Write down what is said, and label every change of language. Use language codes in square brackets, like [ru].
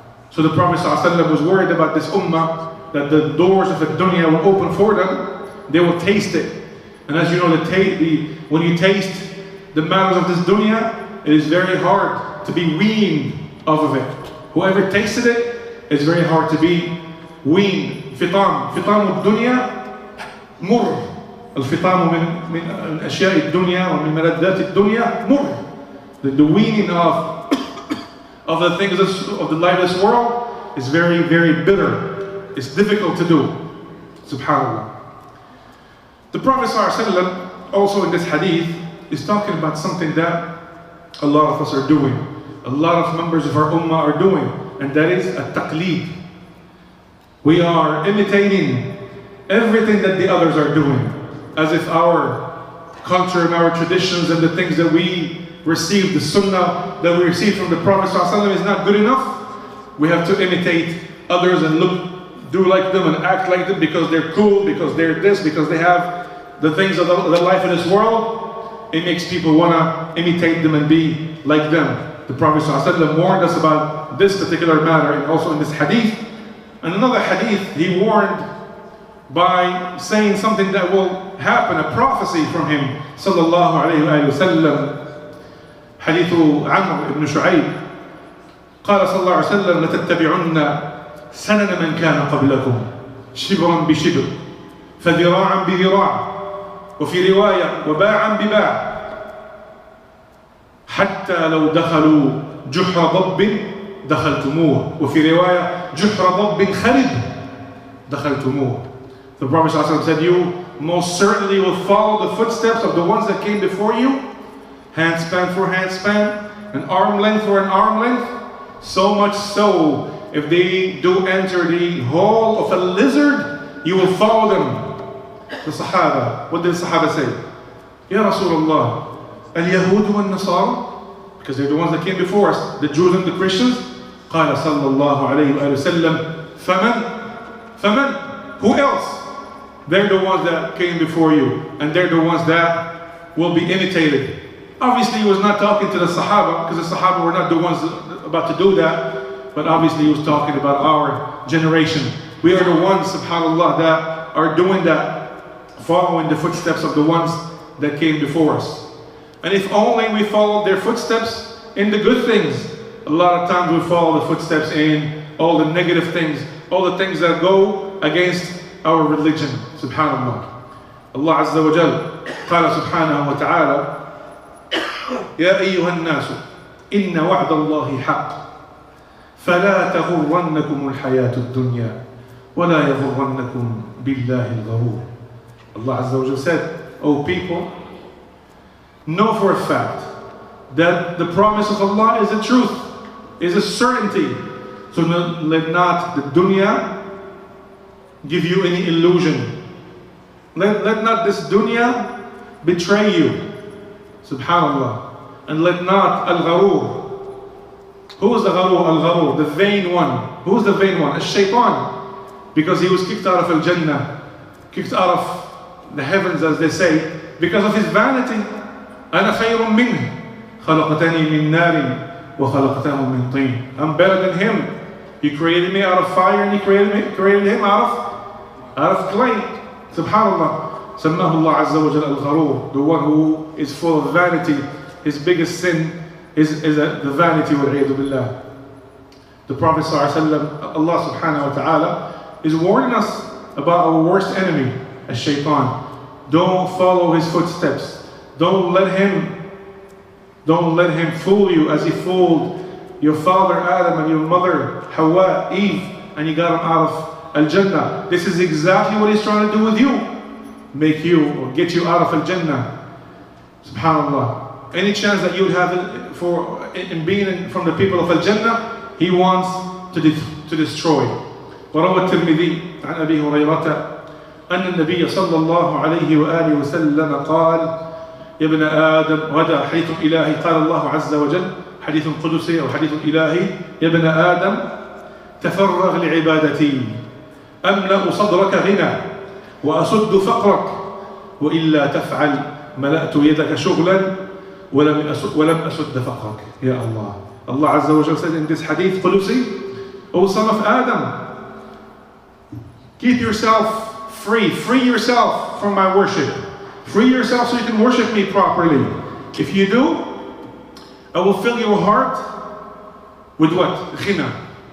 [en] So the Prophet ﷺ was worried about this ummah, that the doors of the dunya will open for them. They will taste it. And as you know, when you taste the matters of this dunya, it is very hard to be weaned off of it. Whoever tasted it, it's very hard to be weaned. [ar] فطام الدنيا مر. الفطام من أشياء الدنيا ومن ملذات الدنيا مر. [en] The weaning of the things of the life of this world is very, very bitter. It's difficult to do. Subhanallah. The Prophet ﷺ also in this hadith is talking about something that a lot of us are doing. A lot of members of our ummah are doing. And that is at-taqleed. We are imitating everything that the others are doing. As if our culture and our traditions and the things that we receive, the sunnah that we receive from the Prophet ﷺ is not good enough. We have to imitate others and do like them and act like them because they're cool, because they're this, because they have the things of the life of this world. It makes people want to imitate them and be like them. The Prophet ﷺ warned us about this particular matter, and also in this hadith. And another hadith, he warned by saying something that will happen, a prophecy from him, sallallahu alayhi wa sallam. [ar] حديث عمرو بن شعيب قال صلى الله عليه وسلم لتتبعن سنن من كان قبلكم شبرا بشبر فذراعا بذراع وفي رواية وباعا بباع حتى لو دخلوا جحر ضب دخلتموه وفي رواية جحر ضب خرب دخلتموه. [en] The Prophet ﷺ said, you most certainly will follow the footsteps of the ones that came before you, handspan for handspan, an arm length for an arm length, so much so, if they do enter the hole of a lizard, you will follow them. The Sahaba, what did the Sahaba say? [ar] Ya Rasulullah, al-Yahud wa al-Nasara, [en] because they're the ones that came before us, the Jews and the Christians. [ar] قال صلى الله عليه وآله وسلم فمن? [en] Who else? They're the ones that came before you, and they're the ones that will be imitated. Obviously he was not talking to the Sahaba, because the Sahaba were not the ones about to do that, but obviously he was talking about our generation. We are the ones, subhanAllah, that are doing that, following the footsteps of the ones that came before us. And if only we followed their footsteps in the good things. A lot of times we follow the footsteps in all the negative things, all the things that go against our religion. Subhanallah. [ar] Allah Azza wa Jal قال سبحانه وتعالى يا أيها الناس إن وعد الله حق فلا تغرنكم الحياة الدنيا ولا يغرنكم بالله الغرور. [en] Allah Azza wa Jal said, O people, know for a fact that the promise of Allah is the truth, is a certainty. So let not the dunya give you any illusion. Let not this dunya betray you. Subhanallah. And let not al-gharur. Who is the gharur? Al-gharur, the vain one. Who is the vain one? Al-shaytan. Because he was kicked out of al-Jannah, kicked out of the heavens, as they say, because of his vanity. [ar] أنا خير منه خلقتني من نار وخلقته من طين. [en] I'm better than him. He created me out of fire, and he created him out of clay. Subhanallah. [ar] سماه الله عز وجل الغرور, [en] the one who is full of vanity. His biggest sin is the vanity, [ar] والعياذ بالله. [en] The Prophet ﷺ, Allah subhanahu wa ta'ala, is warning us about our worst enemy, ash-shaytan. Don't follow his footsteps. Don't let him fool you as he fooled your father Adam and your mother Hawa, Eve, and he got them out of Al-Jannah. This is exactly what he's trying to do with you. Make you, or get you out of Al-Jannah. Subhanallah. Any chance that you would have in being from the people of Al-Jannah, he wants to destroy. [ar] وروى الترمذي عن أبي هريرة أن النبي صلى الله عليه وآله وسلم قال يا ابن آدم، وهذا حديث إلهي، قال الله عز وجل، حديث قدسي أو حديث إلهي، يا ابن آدم تفرغ لعبادتي أملأ صدرك غنى وأسد فقرك وإلا تفعل ملأت يدك شغلا ولم أسد فقرك. يا Allah. [en] Allah Azza wa Jalla said in this hadith قدسي, O son of Adam, keep yourself free yourself from my worship. Free yourself so you can worship me properly. If you do, I will fill your heart with what? Ghina.